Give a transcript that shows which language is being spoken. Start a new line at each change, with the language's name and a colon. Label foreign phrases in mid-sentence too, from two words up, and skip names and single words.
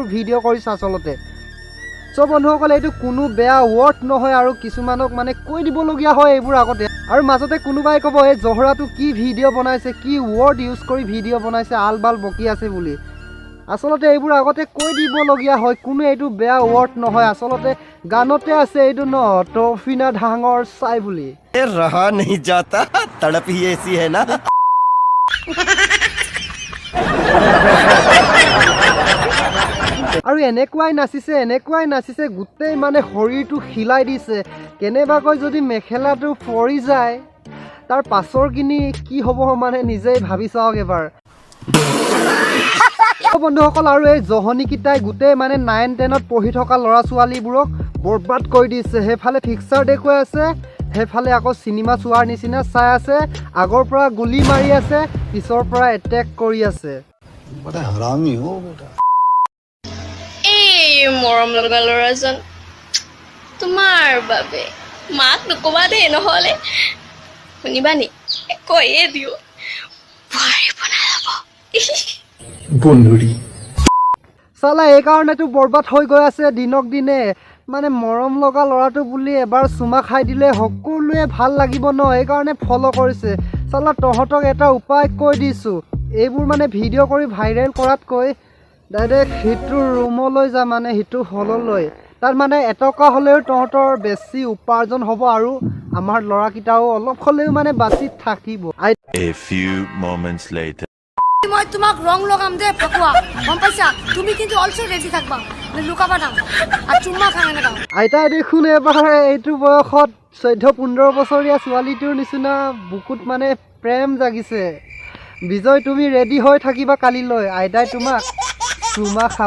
Assamese: ভিডিঅ' কৰিছ আচলতে সব বন্ধুসকলে এইটো কোনো বেয়া ৱৰ্ড নহয় আৰু কিছুমানক মানে কৈ দিবলগীয়া হয় এইবোৰ আগতে আৰু মাজতে কোনোবাই ক'ব এই জহৰাটো কি ভিডিঅ' বনাইছে কি
English: word use
Assamese: কৰি ভিডিঅ' বনাইছে আলবাল বকি আছে বুলি আচলতে এইবোৰ আগতে কৈ দিবলগীয়া হয় কোনো এইটো বেয়া ৱৰ্ড নহয় আচলতে গানতে আছে এইটো ন টফিনা ডাঙৰ চাই বুলি
Hindi: रहा नहीं जाता तड़प ही ऐसी है ना
Assamese: আৰু এনেকুৱাই নাচিছে গোটেই মানে শৰীৰটো হিলাই দিছে কেনেবাকৈ যদি মেখেলাটো পৰি যায় তাৰ পাছৰখিনি কি হ'ব মানে নিজেই ভাবি চাওক এবাৰ বন্ধুসকল আৰু এই জহনীকেইটাই গোটেই মানে 9-10ত পঢ়ি থকা ল'ৰা ছোৱালীবোৰক বৰবাদ কৰি দিছে সেইফালে ফিক্সাৰ দেখুৱাই আছে সেইফালে আকৌ চিনেমা চোৱাৰ নিচিনা চাই আছে আগৰ পৰা গুলি মাৰি আছে পিছৰ পৰা এটেক কৰি আছে
Hindi: बड़ा हरामी हो बेटा
Assamese: এই মৰম লগা ল'ৰাজন তোমাৰ বাবে মাক নকবা দেই নহ'লে শুনিবা নি কৈয়ে দিও ভাৰি বনাই ল'ব बंदुरी চালা এইকাৰণেতো বৰবাদ হৈ গৈ আছে দিনক দিনে মানে মৰম লগা ল'ৰাটো বুলি এবাৰ চুমা খাই দিলে সকলোৱে ভাল লাগিব ন এইকাৰণে ফ'ল' কৰিছে চালা তহঁতক এটা উপায় কৈ দিছোঁ এইবোৰ মানে ভিডিঅ' কৰি ভাইৰেল কৰাতকৈ ডাইৰেক্ট সিটো ৰুমলৈ যা মানে সিটো হললৈ তাত মানে এটকা হ'লেও তহঁতৰ বেছি উপাৰ্জন হ'ব আৰু আমাৰ ল'ৰাকেইটাও অলপ হ'লেও মানে বাচি থাকিব
English: A few moments later
Assamese: মই তোমাক ৰং লগাম দে ফকুৱা গম পাইছা তুমি কিন্তু
English: also ready
Assamese: থাকবা লুকাবা না আৰু চুম্মা খাঙে না আইতাই দেখোন এবাৰ এইটো বয়সত 14-15 বছৰীয়া ছোৱালীটোৰ নিচিনা বুকুত মানে প্ৰেম জাগিছে বিজয় তুমি ৰেডি হৈ থাকিবা কালিলৈ আইতাই তোমাক চুমা খাব